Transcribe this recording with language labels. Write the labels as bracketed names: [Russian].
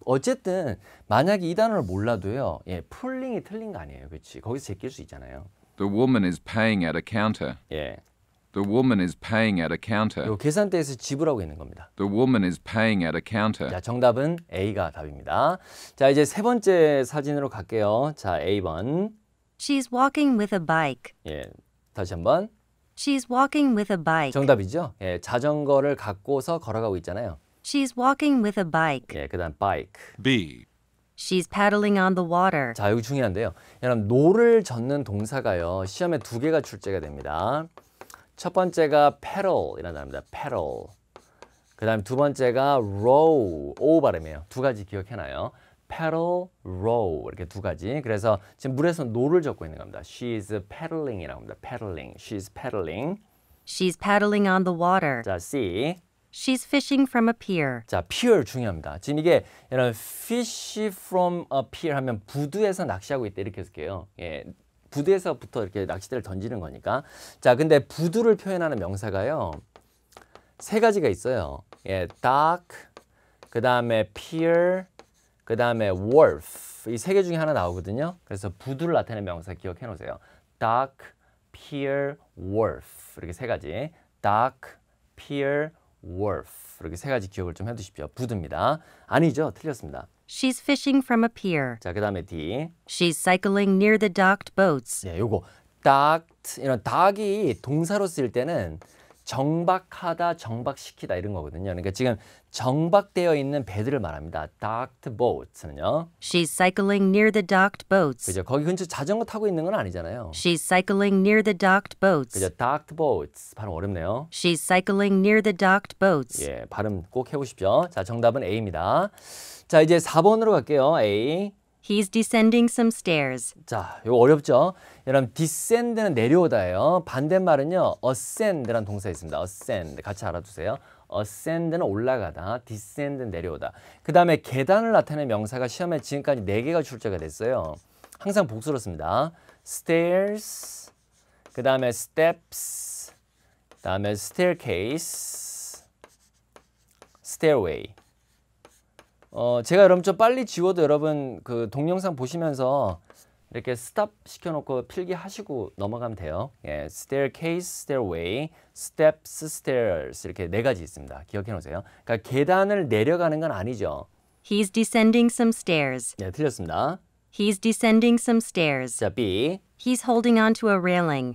[Korean] 어쨌든 만약에 이 단어를 몰라도요. pulling이 틀린 거 아니에요. 그렇지? 거기서 제낄 수 있잖아요. [English] The woman is paying at a counter. The woman is paying at a counter. [Korean] 요 계산대에서 지불하고 있는 겁니다. [English] The woman is paying at a counter. [Korean] 자, 정답은 A가 답입니다. 자, 이제 세 번째 사진으로 갈게요. 자, A번. [English] She's walking with a bike. [Korean] 다시 한번. [English] She's walking with a bike. [Korean] 정답이죠? 자전거를 갖고서 걸어가고 있잖아요. [English] She's walking with a bike. [Korean] 그다음 bike. B. [English] She's paddling on the water. [Korean] 자, 여기 중요한데요. 여러분, 노를 젓는 동사가요. 시험에 2개가 출제가 됩니다. 첫 번째가 pedal이라는 단어입니다. pedal. 그다음 두 번째가 row. O 발음이에요. 두 가지 기억해놔요. pedal, row 이렇게 두 가지. 그래서 지금 물에서 노를 젓고 있는 겁니다. [English] She's paddling [Korean] 이라고 합니다. [English] paddling. She's paddling. She's paddling on the water. [Korean] 자, C. [English] She's fishing from a pier. [Korean] 자, pier 중요합니다. 지금 이게 이런 [English] fish from a pier [Korean] 하면 부두에서 낚시하고 있다 이렇게 해석해요. 부두에서부터 이렇게 낚싯대를 던지는 거니까. 자, 근데 부두를 표현하는 명사가요. 세 가지가 있어요. 예, dock, 그 다음에 pier, 그 다음에 wharf. 이 세 개 중에 하나 나오거든요. 그래서 부두를 나타내는 명사 기억해 놓으세요. dock, pier, wharf. 이렇게 세 가지. dock, pier, wharf. 이렇게 세 가지 기억을 좀 해두십시오. 부두입니다. 아니죠. 틀렸습니다. [English] She's fishing from a pier. [Korean] 자, 그 다음에 D. [English] She's cycling near the docked boats. [Korean] 네, 요거 docked, 이런 dock이 동사로 쓰일 때는 정박하다, 정박시키다 이런 거거든요. 그러니까 지금 정박되어 있는 배들을 말합니다. docked boats는요. [English] She's cycling near the docked boats. [Korean] 그죠? 거기 근처 자전거 타고 있는 건 아니잖아요. [English] She's cycling near the docked boats. [Korean] 그죠? docked boats 발음 어렵네요. [English] She's cycling near the docked boats. [Korean] 예, 발음 꼭 해보십시오. 자, 정답은 A입니다. 자, 이제 4번으로 갈게요. A. [English] He's descending some stairs. [Korean] 자, 이거 어렵죠? 여러분, descend는 내려오다예요. 반대말은요, ascend라는 동사 있습니다. ascend 같이 알아두세요. ascend는 올라가다, descend는 내려오다. 그 다음에 계단을 나타내는 명사가 시험에 지금까지 4개가 출제가 됐어요. 항상 복수로 씁니다. stairs, 그 다음에 steps, 그 다음에 staircase, stairway. 제가 여러분 좀 빨리 지워도 여러분 그 동영상 보시면서 이렇게 스탑 시켜놓고 필기하시고 넘어가면 돼요. 예, staircase, stairway, steps, stairs 이렇게 4가지 있습니다. 기억해 놓으세요. 그러니까 계단을 내려가는 건 아니죠. [English] He's descending some stairs. [Korean] 네, 틀렸습니다. [English] He's descending some stairs. [Korean] 자, B. [English] He's holding on to a railing.